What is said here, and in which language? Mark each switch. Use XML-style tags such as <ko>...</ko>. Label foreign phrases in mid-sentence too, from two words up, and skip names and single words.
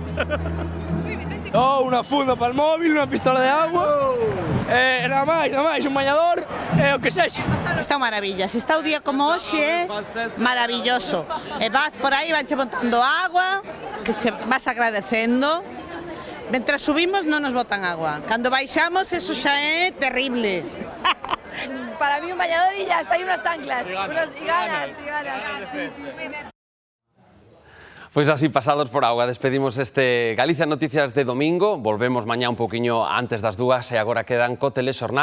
<gl>Unha funda para o móvil, unha pistola de agua, nada máis, un bañador, o que sexa. Está maravilla, se está o día como hoxe, maravilloso. E vas por aí, vanche botando agua, que che vas agradecendo. Mentras subimos non nos botan agua. Cando baixamos, eso xa é terrible.</gl> <es>Para mí un bañador y ya está, hay unas chanclas. Y ganas.</es> <gl>Pois así, pasados por auga, despedimos este Galicia Noticias de domingo. Volvemos mañá un poquinho antes das 2 e agora quedan co Telexornal.</gl>